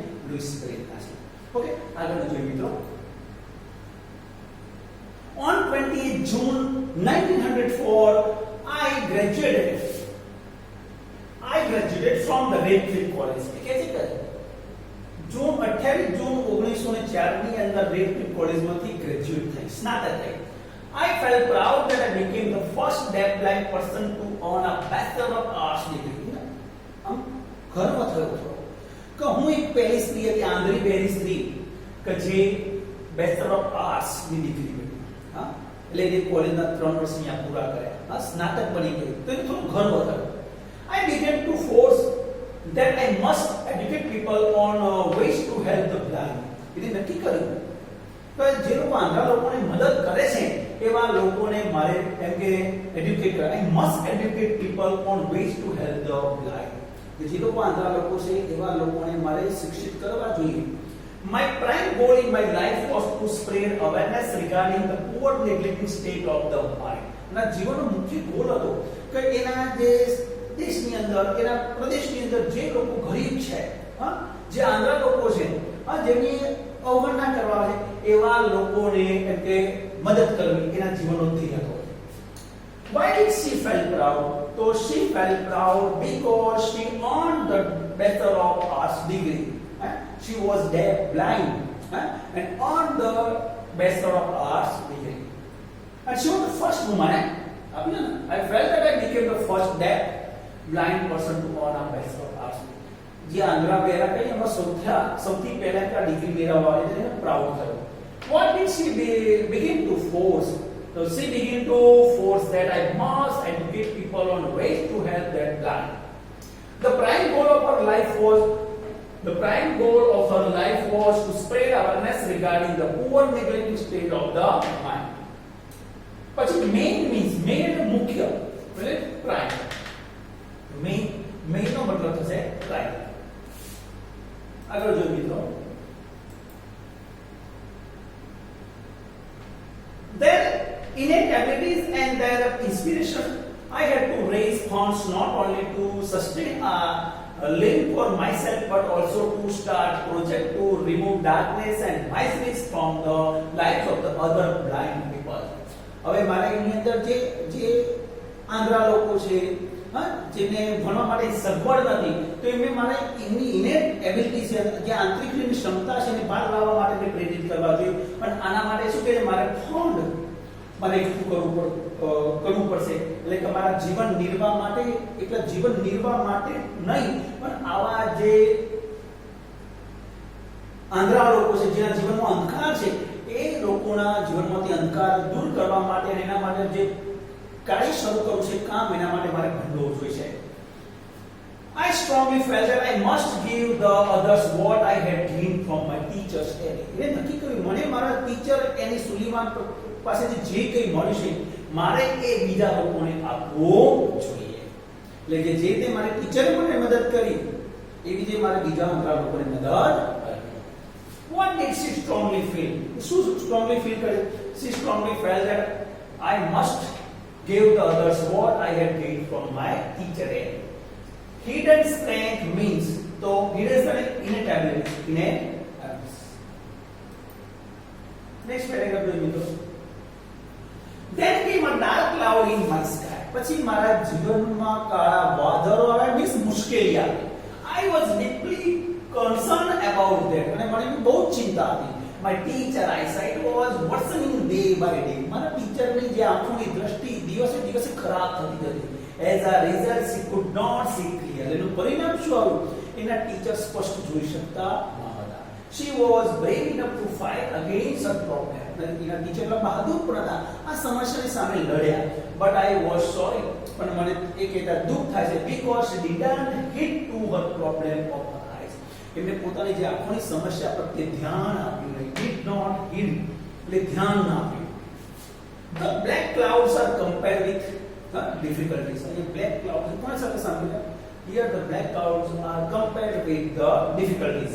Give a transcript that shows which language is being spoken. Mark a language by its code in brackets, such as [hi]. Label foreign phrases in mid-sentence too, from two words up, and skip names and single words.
[gu] લુઈસ બ્રેલના છે. ઓકે, આગળ જોઈએ મિત્રો. [en] On 28 June 1904, I graduated from the Redcliffe College. [hi] कैसे करे? [gu] जून 28 जून 1904 ની અંદર રેડક્લિફ કોલેજમાંથી ગ્રેજ્યુએટ થઈ, સ્નાતક થઈ. [en] I felt proud that I became the first deafblind person to earn a Bachelor of Arts degree. [gu] આમ ગર્વ થયો હતો કે હું એક પહેલી સ્ત્રી હતી, આંધળી પહેલી સ્ત્રી કે જે [en] Bachelor of Arts [gu] ની ડિગ્રી મેળવી. એટલે એ કોલેજના 3 વર્ષ અહીંયા પૂરા કર્યા, સ્નાતક બની ગઈ. તો એ થોડું ગર્વ થયો. [en] I began to force that I must educate people on ways to help the blind. [gu] એટલે નક્કી કર્યું કે જે લોકો આંધળા લોકોને મદદ કરે છે એવા લોકોને મારે એમ કે એડ્યુકેટ કરવા. [en] I must educate people on ways to help the blind. [gu] જે લોકો આંધળા લોકો છે એવા લોકોને મારે શિક્ષિત કરવા જોઈએ. [en] My prime goal in my life was to spread awareness regarding the poor neglected state of the mind. [gu] ના જીવનનો મુખ્ય ગોલ હતો કે એના જે દેશની અંદર, એના પ્રદેશની અંદર જે લોકો ગરીબ છે, જે આંધળા લોકો છે, જેની અવગણના કરવા છે એવા લોકોને એમ કે મદદ કરવી એના જીવનનો ધ્યેય હતો. [en] Why did she feel proud? So she felt proud because she earned the Bachelor of Arts degree. She was deaf, blind, and earned the Bachelor of Arts degree. And she was the first woman. I felt that I became the first deaf, blind person to earn a Bachelor of Arts. [gu] જે આંધળા પહેલા કઈ એમાં સૌથી પહેલા કે ડિગ્રી મેળવવા એટલે પ્રાઉડ થયો. [en] What did she begin to force? So she began to force that I must educate people on ways to help that blind. The prime goal of her life was to spread awareness regarding the poor neglected state of the mind. [gu] પછી [en] main means main [gu] એટલે મુખ્ય એટલે prime. main નો મતલબ થશે prime. આગળ જોઈએ મિત્રો. [en] Their innate abilities and their inspiration, I had to raise funds not only to sustain a living for myself but also to start project to remove darkness and miseries from the lives of the other blind people. [gu] હવે મારે એની અંદર જે આંધળા લોકો છે, હા, જેને ભણવા માટે સગવડ નથી, તો એમને મારે એમની [en] innate ability [gu] છે, જે આંતરિક ક્ષમતા છે એને બહાર લાવવા માટે મેં પ્રેરિત કરવા જોઈએ. પણ આના માટે શું કે મારે ફંડ મારે એકઠું કરવું પડશે. એટલે કે મારા જીવન નિર્વાહ માટે, એટલે જીવન નિર્વાહ માટે નહીં, પણ આવા જે આંધળા લોકો છે, જેના જીવનમાં અંધકાર છે, એ લોકોના જીવનમાંથી અંધકાર દૂર કરવા માટે અને એના માટે જે કાર્ય શરૂ કરવું છે, કામ, એના માટે મારે ભંડોળ જોઈશે. [en] I strongly felt that I must give the others what I had gained from my teachers. [gu] એટલે નક્કી કર્યું મને મારા ટીચર એની સુલીવાન પાસેથી જે કંઈ મળ્યું છે મારે એ બીજા લોકોને આપવું જોઈએ. એટલે કે જે તે મારે ટીચરે મને મદદ કરી એવી રીતે મારે બીજા અંતરા લોકોને મદદ કરવી. [en] What did she strongly feel? [gu] શું [en] strongly feel [gu] કરે? [en] She strongly felt that I must give the others what I had gained from my teacher. Hidden strength means, so hidden strength innate ability. Next paragraph [gu] જોઈએ મિત્રો. [en] Then came a dark cloud in my sky. [gu] પછી મારા જીવનમાં કાળા વાદળો આવ્યા, મીન્સ મુશ્કેલી આવી. [en] I was deeply concerned about that. [gu] અને મને બહુ ચિંતા હતી. [en] My teacher eyesight was worsening day by day. [gu] મારા ટીચરની જે આંખોની દ્રષ્ટિ દિવસે દિવસે ખરાબ થતી જતી. [en] As a result, she could not see clearly. [gu] એનું પરિણામ શું આવ્યું? એના ટીચર સ્પષ્ટ જોઈ શકતા ન હતા. [en] She was brave enough to fight against her problem. [gu] એના ટીચર બહાદુર પણ હતા, આ સમસ્યાની સામે લડ્યા. [en] But I was sorry. [gu] પણ મને એ કહેતા દુઃખ થાય છે, [en] because she didn't hit to her problem of her eyes. [gu] એમને પોતાની જે આંખોની સમસ્યા પ્રત્યે ધ્યાન આપ્યું નહીં. [en] Did not hit, [gu] એટલે ધ્યાન ના આપ્યું. [en] The black clouds are compared with difficulties. [hi] ये [en] black clouds [hi] कौन सा के सामने? [en] Here the black clouds are compared with the difficulties.